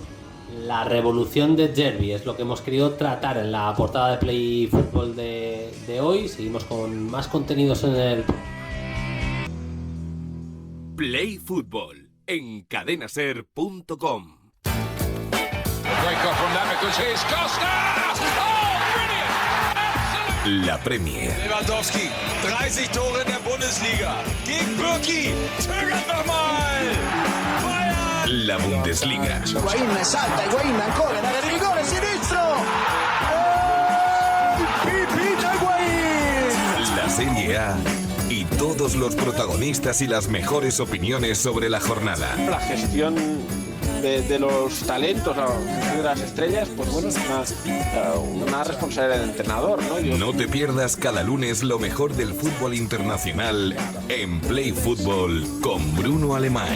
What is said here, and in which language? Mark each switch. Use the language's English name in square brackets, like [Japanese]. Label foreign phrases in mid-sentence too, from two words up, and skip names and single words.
[Spanish] La revolución de Zerbi es lo que hemos querido tratar en la portada de Play Fútbol de hoy. Seguimos con más contenidos en el... Play Fútbol en cadenaser.com. La Premier. [German] Lewandowski, 30 Tore in der Bundesliga. Gegen Birki, zögert nochmal. Bayern. [Spanish] La Bundesliga. [Italian] Higuaín salta, Higuaín ancora, l'area di rigore, sinistro. Pipita Higuaín. [Spanish] La Serie A y todos los protagonistas y las mejores opiniones sobre la jornada. La gestión de los talentos, de las estrellas, pues bueno, es una responsabilidad del entrenador, ¿no? No te pierdas cada lunes lo mejor del fútbol internacional en Play Fútbol con Bruno Alemán.